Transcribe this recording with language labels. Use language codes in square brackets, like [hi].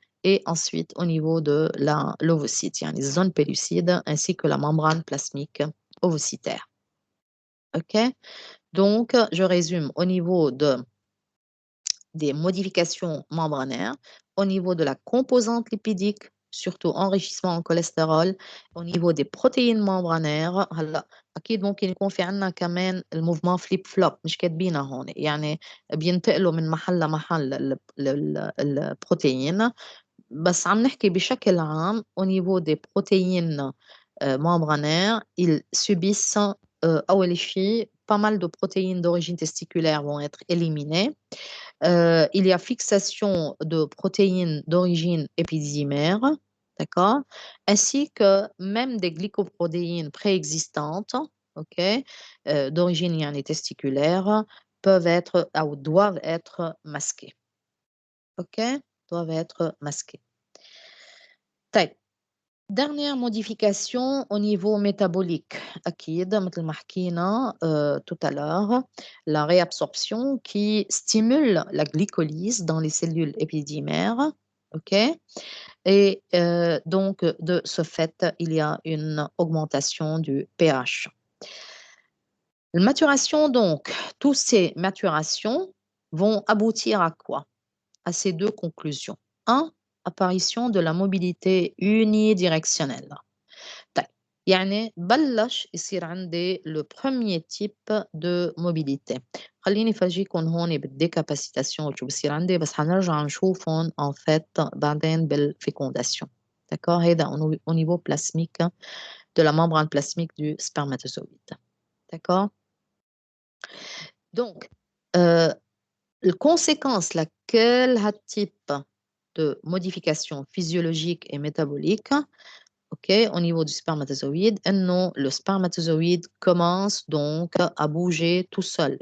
[fr] Et ensuite au niveau de l'ovocyte, il y a les zones pellucides ainsi que la membrane plasmique ovocytaire. Ok? Donc, je résume au niveau des modifications membranaires, au niveau de la composante lipidique, surtout enrichissement en cholestérol, au niveau des protéines membranaires. [ar] هلا اكيد ممكن يكون في عندنا كمان الموفمون فليب فلوب مش كاتبينها هون يعني بينتقلوا من محل لمحل البروتين بس عم نحكي بشكل عام [fr] au niveau des protéines membranaires ils subissent [ar] أول شيء [fr] pas mal de protéines d'origine testiculaire vont être éliminées. Il y a fixation de protéines d'origine épididymaire, d'accord, ainsi que même des glycoprotéines préexistantes, ok, d'origine yani testiculaire, peuvent être ou doivent être masqués. Ok, doivent être masqués. [ar] طيب. [fr] Dernière modification au niveau métabolique. [ar] أكيد مثل ما حكينا [fr] tout à l'heure, la réabsorption qui stimule la glycolyse dans les cellules épididymaires. Ok, et donc de ce fait, il y a une augmentation du pH. La maturation, donc, toutes ces maturations vont aboutir à quoi? À ces deux conclusions. 1. Apparition de la mobilité unidirectionnelle. [ar] طيب يعني بلش يصير عندي [fr] le premier type de mobilité. [ar] خليني فرجيكم هون بالديكاباسيتاسيون شو بصير عندي بس حنرجع نشوفهم [fr] en fait [ar] بعدين بالفécondation. [fr] D'accord? [ar] هيدا [fr] au niveau plasmique de la membrane plasmique du spermatozoïde. D'accord? Donc, la conséquence laquelle a type de modification physiologique et métabolique, ok, au niveau du spermatozoïde, non, le spermatozoïde commence donc à bouger tout seul.